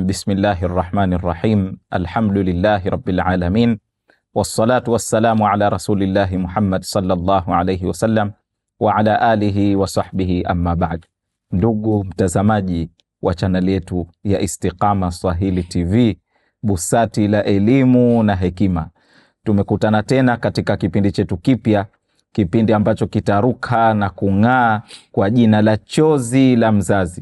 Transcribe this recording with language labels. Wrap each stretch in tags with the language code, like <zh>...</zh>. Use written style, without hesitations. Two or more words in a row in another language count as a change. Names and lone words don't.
<ar>بسم الله الرحمن الرحيم. الحمد لله رب العالمين، والصلاة والسلام على رسول الله محمد صلى الله عليه وسلم وعلى آله وصحبه أما بعد.</ar> <sw>Ndugu mtazamaji wa chaneli yetu ya Istiqama Swahili TV, busati la elimu na hekima, tumekutana tena katika kipindi chetu kipya, kipindi ambacho kitaruka na kung'aa kwa jina la Chozi la Mzazi.</sw>